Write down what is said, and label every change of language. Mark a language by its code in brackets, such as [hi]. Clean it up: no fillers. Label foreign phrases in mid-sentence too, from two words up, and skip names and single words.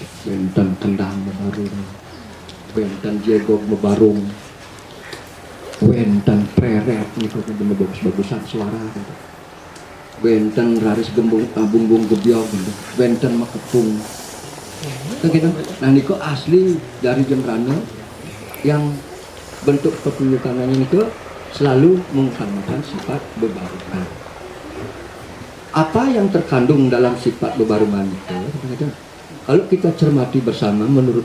[ban] Benten kendang mebarung, benten jegok mebarung, benten preret gitu, [id] bagus-bagusan suara gitu. [ban] Benten raris bumbung gebyok gitu. Benten makepung gitu. [id] Nah niko asli dari Jembrana yang bentuk pertunjukannya itu selalu mengutamakan sifat bebarungan. Apa yang terkandung dalam sifat bebarungan itu gitu, kalau kita cermati bersama menurut